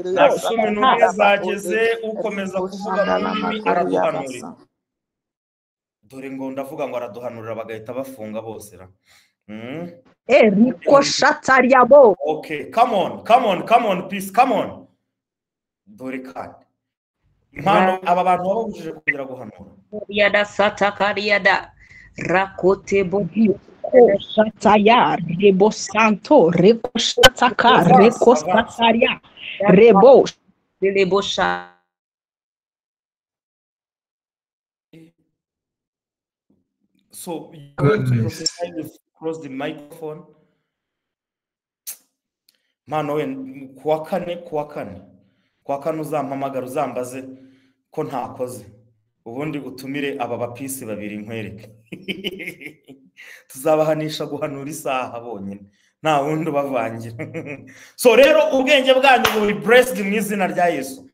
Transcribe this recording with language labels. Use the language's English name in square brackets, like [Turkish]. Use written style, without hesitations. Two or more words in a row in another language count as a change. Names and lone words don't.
[Kinyarwanda] Cumi n'umwe zageze ukomeza kuvuga mu ndimi araduhanurira. Dore ngo ndavuga ngo araduhanurira bagahita bafunga bose ra. Eriko shatariabo. [English] Okay, come on, please, come on. [Kinyarwanda] Dore kandi impano aba bantu babujije kugira guhanura. Yada satakariada rakote bodi shataya rebo santo reko shataka reko sataria rebo lebosha. [English] So you going to prophesy with cross the microphone. [Kinyarwanda] Mano we kuwa kane uzampamagara uzambaze ko ntakoze ubundi utumire aba bapisi babiri nkwereke. Tuzabahanisha guhanura isaha bonyine nta wundi bavangira. So rero ubwenge bwanyu buri blessed mu izina rya Yesu.